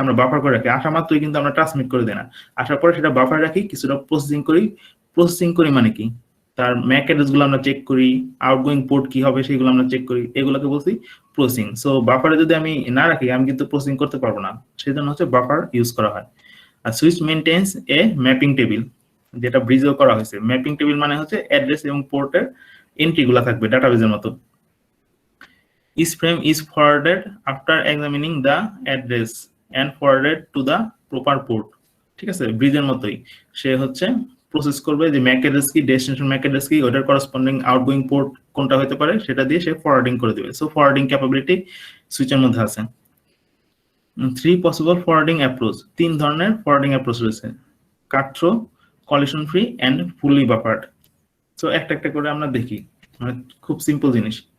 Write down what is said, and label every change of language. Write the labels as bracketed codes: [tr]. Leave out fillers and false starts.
[bn] আমরা বাফার করে রাখি, আসা মাত্রই কিন্তু আমরা ট্রান্সমিট করে দিই না, আসার পরে সেটা বাফার রাখি, কিছুটা প্রসেসিং করি মানে কি, তার ম্যাক অ্যাড্রেস গুলো আমরা চেক করি, আউটগোয়িং পোর্ট কি হবে সেগুলো আমরা চেক করি, এগুলোকে বলছি প্রসেসিং। সো বাফারে যদি আমি না রাখি আমি কিন্তু প্রসেসিং করতে পারবো না, সেই জন্য হচ্ছে বাফার ইউজ করা হয়। আর সুইচ মেইনটেইনস এ ম্যাপিং টেবিল, যেটা ব্রিজেও করা হয়েছে। ম্যাপিং টেবিল মানে হচ্ছে অ্যাড্রেস এবং পোর্টের এন্ট্রি গুলা থাকবে ডাটাবেজের মতো। [en] Each frame is forwarded after examining the address and forwarded to the proper port, [bn] ঠিক আছে? ব্রিজের মতোই সে হচ্ছে প্রসেস করবে যে ম্যাক অ্যাড্রেস কি, ডেস্টিনেশন ম্যাক অ্যাড্রেস কি, ওটার করসপন্ডিং আউটগোয়িং পোর্ট কোনটা হতে পারে সেটা দিয়ে সে ফরওয়ার্ডিং করে দিবে। সো ফরওয়ার্ডিং ক্যাপাবিলিটি সুইচের মধ্যে আছে। 3 পসিবল ফরওয়ার্ডিং অ্যাপ্রোচ, 3 ধরনের ফরওয়ার্ডিং অ্যাপ্রোচ রয়েছে, কাট throw, collision free and fully বাফার্ড। So একটা একটা করে আমরা দেখি, মানে খুব সিম্পল জিনিস।